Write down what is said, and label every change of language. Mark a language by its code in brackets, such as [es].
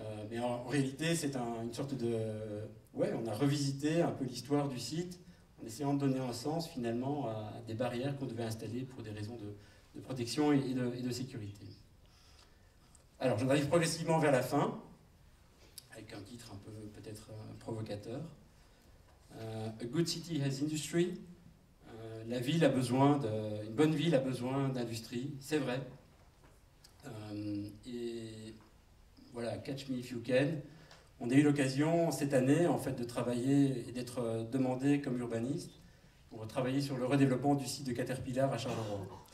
[fr] Mais en réalité, c'est une sorte de... Ouais, on a revisité un peu l'histoire du site, en essayant de donner un sens finalement à des barrières qu'on devait installer pour des raisons protection et de sécurité. Alors, j'en arrive progressivement vers la fin, avec un titre un peu peut-être provocateur. [en] A good city has industry. [fr] La ville a besoin une bonne ville a besoin d'industrie, c'est vrai. Et voilà, [en] catch me if you can. [fr] On a eu l'occasion cette année en fait de travailler et d'être demandé comme urbaniste pour travailler sur le redéveloppement du site de Caterpillar à Charleroi.